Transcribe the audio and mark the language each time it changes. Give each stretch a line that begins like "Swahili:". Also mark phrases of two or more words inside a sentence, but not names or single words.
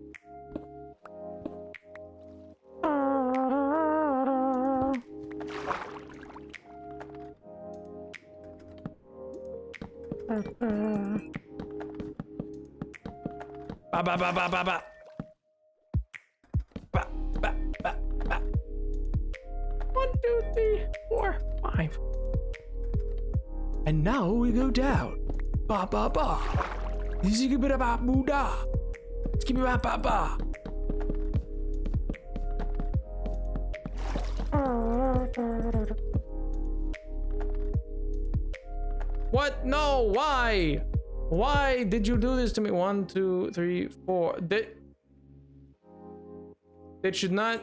English: Ba ba ba ba ba ba. Ba ba ba ba. 1, 2, 3, 4, 5. And now we go down. Ba ba ba. Easy ba ba buda. Skip ba ba ba. What? No, why? Why did you do this to me? 1, 2, 3, 4. That should not.